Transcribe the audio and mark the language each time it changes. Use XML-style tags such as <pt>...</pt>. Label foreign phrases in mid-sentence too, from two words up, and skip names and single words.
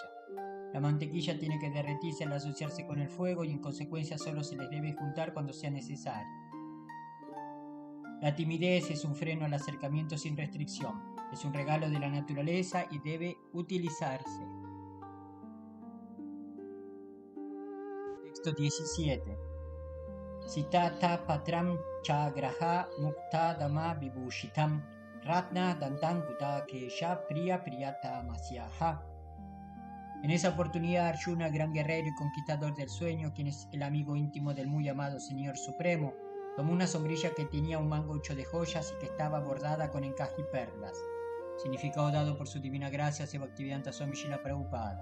<es>La mantequilla tiene que derretirse al asociarse con el fuego y en consecuencia solo se les debe juntar cuando sea necesario. La timidez es un freno al acercamiento sin restricción, es un regalo de la naturaleza y debe utilizarse. Texto 17.</es> <sa>सितातपत्रं जग्राह मुक्तादामविभूषितम् रत्नदण्डं गुडाकेशः प्रियः प्रियतमस्य ह.</sa> <es>En esa oportunidad Arjuna, gran guerrero y conquistador del sueño, quien es el amigo íntimo del muy amado Señor Supremo, tomó una sombrilla que tenía un mango hecho de joyas y que estaba bordada con encaje y perlas. Significado dado por su divina gracia Bhaktivedanta Swami Srila Prabhupada.</es>